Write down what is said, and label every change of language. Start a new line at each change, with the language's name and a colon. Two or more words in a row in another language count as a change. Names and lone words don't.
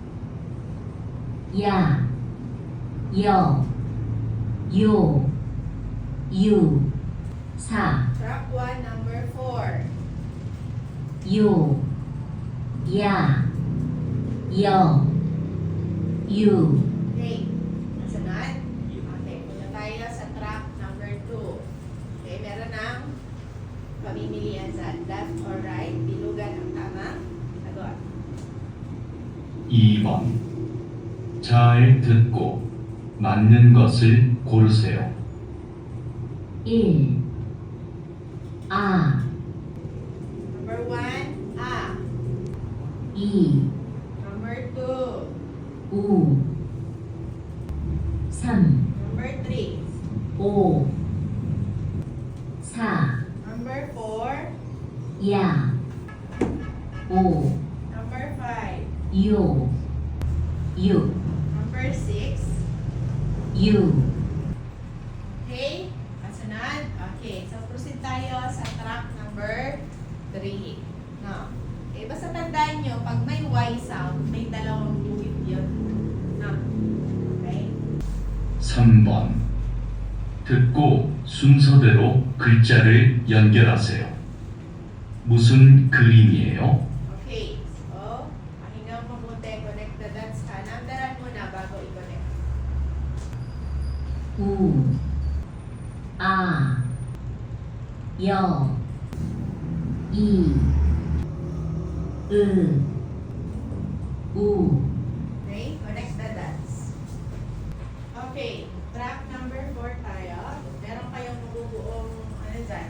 Korean: 야 여 요 유 4
English: Track 1, number 4.
Korean: 요 야 여 유
Filipino: Okay. Nasunod? Okay, punta tayo sa
English: track number 2.
Filipino: Okay, meron ng pamimilian sa
English: left or right.
Filipino: Bilugan ang tamang sagot.
Korean: 2번. 잘 듣고 맞는 것을 고르세요. 1 아
English: Number 1, A. 2 Number 2.
Korean: 우 3
English: Number 3.
Korean: 5 4
English: Number 4.
Korean: 야 5
English: Number 5.
Korean: 요 6
English: Number 6.
Korean: 유
Filipino: Okay? Kasunod? Okay. So, proceed tayo sa
English: track number 3.
Filipino: No? Okay, basta tandaan nyo, pag may
English: Y sound,
Filipino: may dalawang guhit yun. No? Okay?
Korean: 3번. 듣고 순서대로 글자를 연결하세요. 무슨 그림이에요?
Filipino: Okay. So, pakinggan mo mabuti.
English: Connect the dots ka.
Filipino: Numberan muna bago i-connect.
Korean: 우 아 여 이 으 우
English: Okay? Connect the dots. Okay. Track number 4 tayo.
Filipino: Meron kayong mabubuong, ano